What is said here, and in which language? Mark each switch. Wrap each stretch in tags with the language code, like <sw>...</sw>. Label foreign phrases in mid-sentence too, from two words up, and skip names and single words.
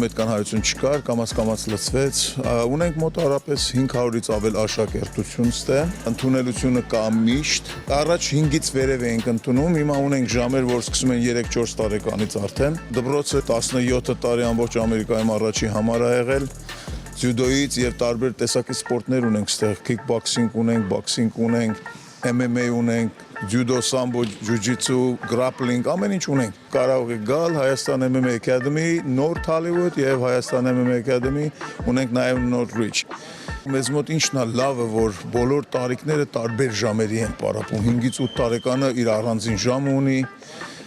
<hy>այդքան հայություն չկար, կամաց լցվեց։ Ունենք մոտավորապես 500-ից ավել աշակերտություն ստե, ընդունելությունը կա միշտ։ Առաջ 5-ից վերև էինք ընդունում, հիմա ունենք ժամեր, որ սկսում են 3-4 տարեկանից արդեն։ Դպրոցը 17 տարի ամբողջ Ամերիկայում առաջի համար է եղել։ Ջյուդոյից եւ տարբեր տեսակի սպորտներ ունենք ստեղ, kickboxing ունենք, boxing ունենք, MMA ունենք, judo, sambo, jiu-jitsu, grappling, ամեն ինչ ունենք։ Կարող եք գալ Հայաստան MMA Academy, North Hollywood եւ Հայաստան MMA Academy, ունենք նաեւ North Ridge։ Մեզ մոտ ինչն է լավը, որ բոլոր տարիքները տարբեր ժամերի են պարապում։ 5-ից 8 տարեկանը իր առանձին ժամ ունի,</hy>